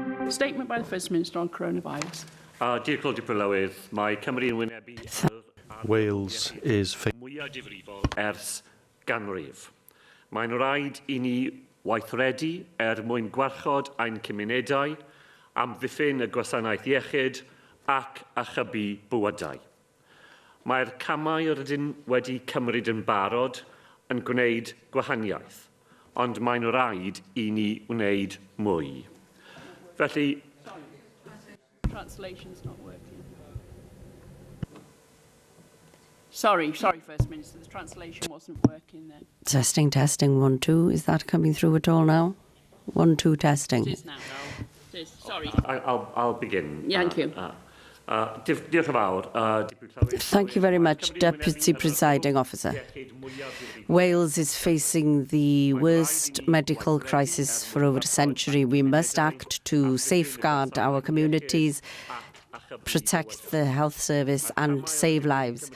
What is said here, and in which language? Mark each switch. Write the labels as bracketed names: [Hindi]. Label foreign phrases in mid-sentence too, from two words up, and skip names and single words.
[English] Statement by the First Minister on coronavirus. [Welsh] Diolch Dipyn Lywydd, mae Cymru yn wynebu [English] Wales is [Welsh] mwyaf difrifol ers ganrif. Mae'n rhaid i ni weithredu mwyn gwarchod ein cymunedau, amddiffyn y gwasanaeth iechyd ac achubu bywydau. Mae'r camau rydyn wedi cymryd yn barod yn gwneud gwahaniaeth, ond mae'n rhaid i ni wneud mwy. Felly, [English] Translation's not working. Sorry, First Minister, the translation wasn't working then. Testing, 1, 2. Is that coming through at all now? 1, 2, testing. It is now. It is. Sorry. I'll begin. Yeah, thank you. [Welsh] Diolch yn fawr. [English] Thank you very much, Deputy Presiding Officer. Wales is facing the worst medical crisis for over a century. We must act to safeguard our communities, protect the health service and save lives.